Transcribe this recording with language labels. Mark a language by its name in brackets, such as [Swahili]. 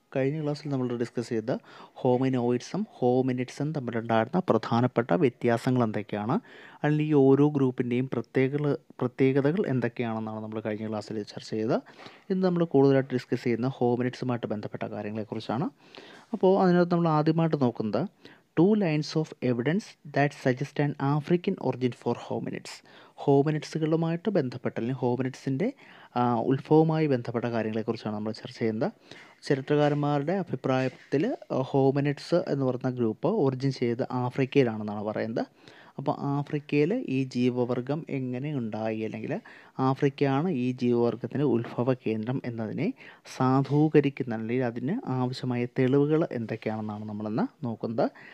[Malayalam] കഴിഞ്ഞ ക്ലാസ്സിൽ നമ്മൾ ഡിസ്കസ് ചെയ്ത ഹോമിനിഡ്സും തമ്മിലുണ്ടായിരുന്ന പ്രധാനപ്പെട്ട വ്യത്യാസങ്ങൾ എന്തൊക്കെയാണ്, അല്ലെങ്കിൽ ഈ ഓരോ ഗ്രൂപ്പിൻ്റെയും പ്രത്യേകതകൾ എന്തൊക്കെയാണെന്നാണ് നമ്മൾ കഴിഞ്ഞ ക്ലാസ്സിൽ ചർച്ച ചെയ്തത്. ഇന്ന് നമ്മൾ കൂടുതലായിട്ട് ഡിസ്കസ് ചെയ്യുന്ന ഹോമിനിഡ്സുമായിട്ട് ബന്ധപ്പെട്ട കാര്യങ്ങളെക്കുറിച്ചാണ്. അപ്പോൾ അതിനകത്ത് നമ്മൾ ആദ്യമായിട്ട് നോക്കുന്നത് [English] 2 lines of evidence that suggest an African origin for hominids. [Malayalam] ഹോമിനിഡ്സുകളുമായിട്ട് ബന്ധപ്പെട്ട അല്ലെങ്കിൽ ഹോമിനിഡ്സിൻ്റെ ഉത്ഭവവുമായി ബന്ധപ്പെട്ട കാര്യങ്ങളെക്കുറിച്ചാണ് നമ്മൾ ചർച്ച ചെയ്യുന്നത്. ചരിത്രകാരന്മാരുടെ അഭിപ്രായത്തിൽ ഹോമിനിഡ്സ് എന്ന് പറയുന്ന ഗ്രൂപ്പ് ഒറിജിൻ ചെയ്ത് ആഫ്രിക്കയിലാണെന്നാണ് പറയുന്നത്. അപ്പോൾ ആഫ്രിക്കയിൽ ഈ ജീവവർഗം എങ്ങനെ ഉണ്ടായി, അല്ലെങ്കിൽ ആഫ്രിക്കയാണ് ഈ ജീവവർഗത്തിൻ്റെ ഉത്ഭവ കേന്ദ്രം എന്നതിനെ സാധൂകരിക്കുന്ന, അല്ലെങ്കിൽ അതിന് ആവശ്യമായ തെളിവുകൾ എന്തൊക്കെയാണെന്നാണ് നമ്മളിന്ന് നോക്കുന്നത്.